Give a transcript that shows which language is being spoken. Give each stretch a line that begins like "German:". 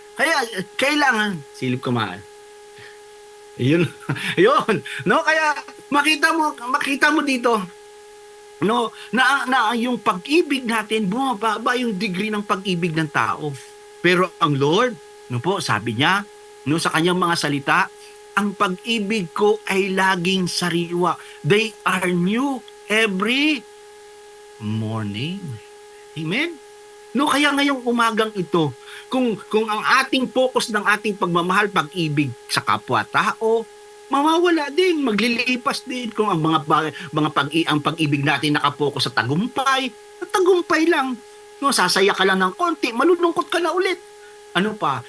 Filipino: Kaya, kailangan, silip ko mahal. Yun. No, kaya makita mo dito, No, na yung pag-ibig natin, bumababa yung degree ng pag-ibig ng tao. Pero ang Lord, no po, sabi niya, no, sa kanyang mga salita, ang pag-ibig ko ay laging sariwa.
English: They are new every morning. Amen?
Filipino: No, kaya ngayong umagang ito, kung ang ating focus ng ating pagmamahal, pag-ibig sa kapwa-tao, mawawala din, maglilipas din kung ang ang pag-ibig natin nakapokus sa tagumpay lang. No, sasaya ka lang ng konti, malulungkot ka na ulit. Ano pa?